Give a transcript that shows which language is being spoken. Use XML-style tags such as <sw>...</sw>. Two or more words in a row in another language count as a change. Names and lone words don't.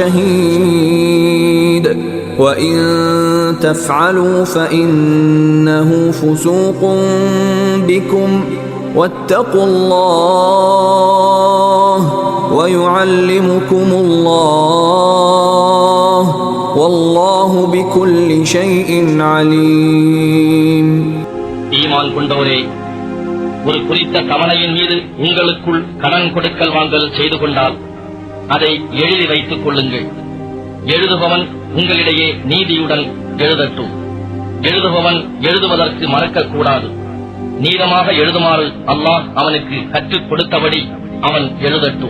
<ar>شهيد وإن تفعلوا فإنه فسوق بكم واتقوا الله ويعلمكم الله والله بكل شيء عليم.</ar> <ta>ஈமான் கொண்டவரே, ஒரு குறித்த கவலையின் மீது உங்களுக்குள் கடன் கொடுக்கல் வாங்கல் செய்து கொண்டால் அதை எழுதி வைத்துக் கொள்ளுங்கள். எழுதுபவன் உங்களிடையே நீதியுடன் எழுதட்டும். எழுதுபவன் எழுதுவதற்கு மறக்கக்கூடாது. நீளமாக எழுதுமாறு அல்லாஹ் அவனுக்கு கற்றுக் கொடுத்தபடி அவன் எழுதட்டும்.</ta>